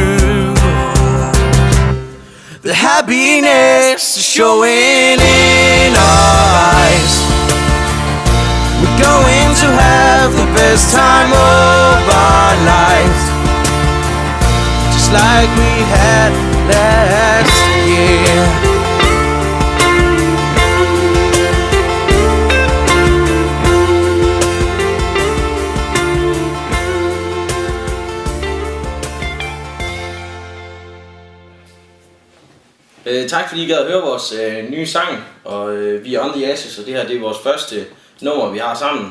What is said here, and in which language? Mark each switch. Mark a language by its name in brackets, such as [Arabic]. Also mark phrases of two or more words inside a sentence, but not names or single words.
[English] The happiness is showing in our eyes. We're going to have the best time of our lives, just like we had last year. [Danish] Tak fordi I gad at høre vores nye sang, og vi er On The Ashes, og det her det er vores første nummer, vi har sammen.